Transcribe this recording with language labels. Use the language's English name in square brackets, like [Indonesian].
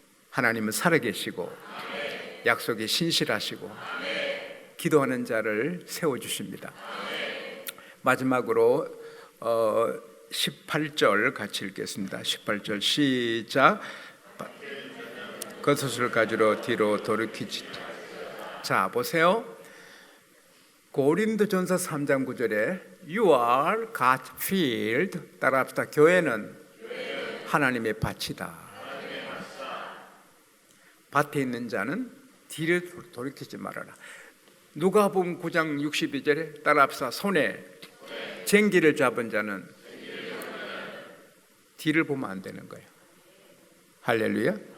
[Korean] 하나님은 살아계시고 약속에 신실하시고 기도하는 자를 세워주십니다. 마지막으로 18절 같이 읽겠습니다. 18절 시작. 겉옷을 가지러 뒤로 돌이키지. 자, 보세요. 고린도전서 3장 9절에 [English] You are God's field. [Korean] 따라합시다. 교회는 하나님의 밭이다. 밭에 있는 자는 뒤를 돌이키지 말아라. 누가복음 9장 62절에 따라합시다. 손에 쟁기를 잡은 자는 뒤를 보면 안 되는 거예요. 할렐루야.